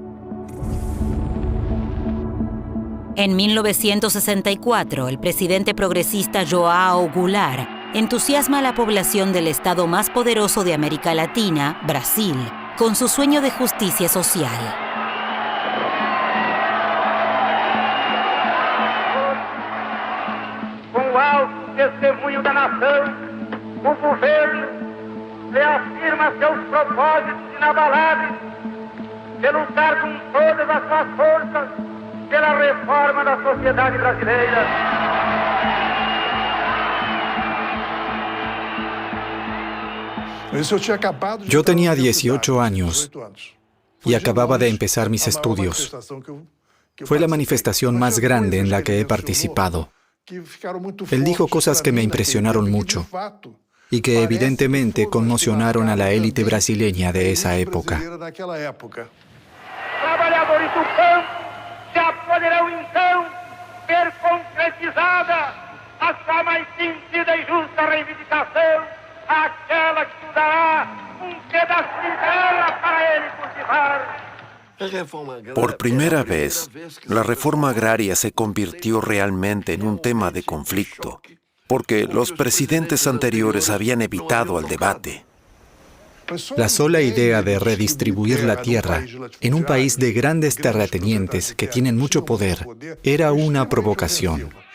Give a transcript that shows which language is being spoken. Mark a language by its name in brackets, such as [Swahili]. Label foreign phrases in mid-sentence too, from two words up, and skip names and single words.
[Spanish] En 1964, el presidente progresista João Goulart entusiasma a la población del estado más poderoso de América Latina, Brasil, con su sueño de justicia social. [Portuguese] Testemunho da nação, o governo reafirma seus propósitos inabaláveis de lutar com todas as suas forças pela reforma da sociedade brasileira. [Spanish] Yo tenía 18 años y acababa de empezar mis estudios. Fue la manifestación más grande en la que he participado. Él dijo cosas que me impresionaron mucho y que evidentemente conmocionaron a la élite brasileña de esa época. [Portuguese] Trabalhadores do campo já poderão então ver concretizada a sua mais sentida e justa reivindicação, aquela que nos dará pedaço de terra para ele cultivar. [Spanish] Por primera vez, la reforma agraria se convirtió realmente en un tema de conflicto, porque los presidentes anteriores habían evitado el debate. La sola idea de redistribuir la tierra en un país de grandes terratenientes que tienen mucho poder era una provocación.